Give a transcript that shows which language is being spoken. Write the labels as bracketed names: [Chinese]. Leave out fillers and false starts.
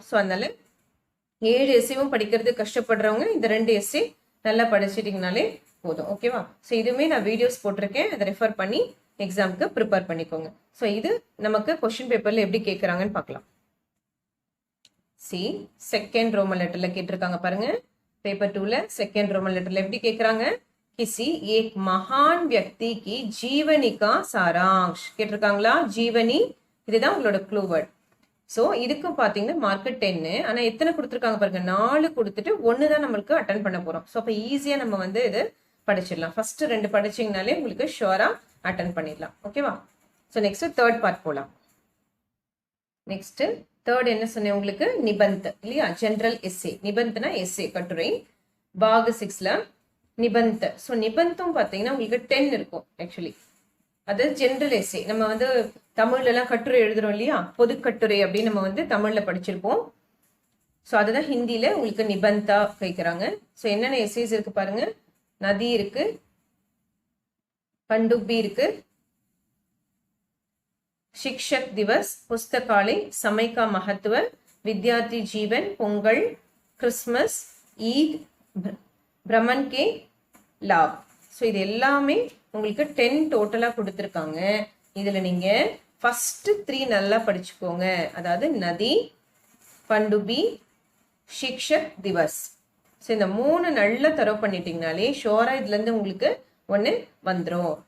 [Tamil] So அதனால 7 எஸ்ஏவும் படிக்கிறது கஷ்டப்படுறவங்க இந்த 2 எஸ்ஏ நல்லா படிச்சிட்டிங்கனாலே போதும். ஓகேவா? ஸோ இதுவுமே நான் வீடியோஸ் போட்டிருக்கேன், அதை ரெஃபர் பண்ணி எக்ஸாமுக்கு ப்ரிப்பேர் பண்ணிக்கோங்க. ஸோ இது நமக்கு கொஸ்டின் பேப்பர்ல எப்படி கேட்குறாங்கன்னு பார்க்கலாம். சி செகண்ட் ரோமன் லெட்டர்ல கேட்டிருக்காங்க பாருங்க. பேப்பர் 2ல செகண்ட் ரோமன் லெட்டர்ல எப்படி கேக்குறாங்க? [Hindi] किसी एक महान व्यक्ति की जीवनी का सारांश [Tamil] கேட்டிருக்காங்களா? ஜீவனி இதுதான் உங்களோட க்ளூ வேர்ட். ஸோ இதுக்கும் பார்த்தீங்கன்னா மார்க்கு 10. ஆனால் எத்தனை கொடுத்துருக்காங்க பாருங்க, 4 கொடுத்துட்டு 1 தான் நம்மளுக்கு அட்டன் பண்ண போகிறோம். ஸோ அப்போ ஈஸியாக நம்ம வந்து இது படிச்சிடலாம். ஃபர்ஸ்ட் 2 படிச்சிங்கனாலே உங்களுக்கு ஷுவராக அட்டன் பண்ணிடலாம். ஓகேவா? ஸோ நெக்ஸ்ட் தேர்ட் பார்ட் போகலாம். நெக்ஸ்ட் தேர்ட் என்ன சொன்னேன் உங்களுக்கு? நிபந்த் இல்லையா? General S A. நிபந்த்னா எஸ்ஏ கட்டுரை. பாக் 6ல நிபந்த். ஸோ நிபந்தம் பார்த்தீங்கன்னா உங்களுக்கு 10 இருக்கும் ஆக்சுவலி. அது ஜென்ரல் எஸ்ஏ. நம்ம வந்து தமிழ்ல எல்லாம் கட்டுரை எழுதுறோம் இல்லையா? பொது கட்டுரை அப்படின்னு நம்ம வந்து தமிழ்ல படிச்சிருப்போம். ஸோ அதுதான் ஹிந்தியில உங்களுக்கு நிபந்தா கேட்குறாங்க. ஸோ என்னென்ன எஸ்ஏஸ் இருக்கு பாருங்க. நதி இருக்கு, பண்டுபி இருக்கு, [Hindi] शिक्षक दिवस, पुस्तकालय, समय का महत्व, विद्यार्थी जीवन, पोंगल, क्रिसमस, ईद, भ्रमण के लाभ. [Tamil] ஸோ இது எல்லாமே உங்களுக்கு 10 டோட்டலாக கொடுத்துருக்காங்க. இதில் நீங்கள் ஃபர்ஸ்ட் 3 நல்லா படிச்சுக்கோங்க. அதாவது நதி, பண்டுபி, शिक्षक दिवस. ஸோ இந்த 3 நல்லா தரவு பண்ணிட்டீங்கனாலே ஷோரா இதுலேருந்து உங்களுக்கு ஒன்று வந்துடும்.